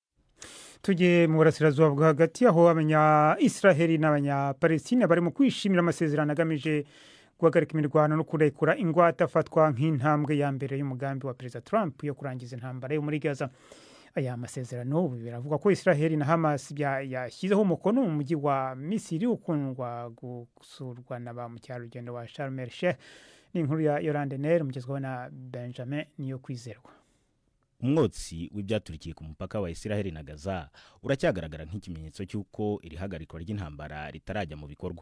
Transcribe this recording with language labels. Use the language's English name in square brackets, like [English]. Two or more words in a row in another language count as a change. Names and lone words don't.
[Kinyarwanda] Tujye mu burasirazuba bwa hagati aho abanya-Israel n'abanya-Palestine bari mu kwishimira amasezerano agamije guhagarika imirwano no kurekura ingwate afatwa nk'intambwe ya mbere y'umugambi wa Perezida Trump yo kurangiza intambara yo muri Gaza. Aya masezerano biravuga ko Israel na Hamas yashyizeho umukono mu mujyi wa Misiri ukundwa gusurwa na ba mucyarugendo wa Sharm el-Sheikh. Ni inkuru ya Yolande Ner mugezweho na Benjamin niyo kwizerwa. Umwotsi w'ibyaturikiye ku mupaka wa Israel na Gaza uracyagaragara nk'ikimenyetso cy'uko iri hagarikwa ry'intambara ritarajya mu bikorwa.